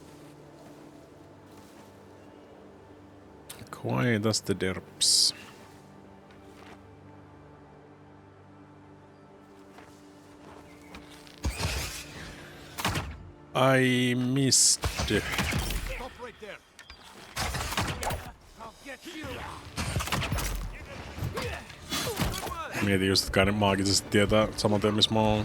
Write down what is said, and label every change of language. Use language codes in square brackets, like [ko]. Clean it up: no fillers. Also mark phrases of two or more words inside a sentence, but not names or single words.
[en] Quiet as the derps. I missed. Stop right there. I'll get you. [fi] Mietin just, että kai ne maagisesti tietää saman tien, missä mä oon.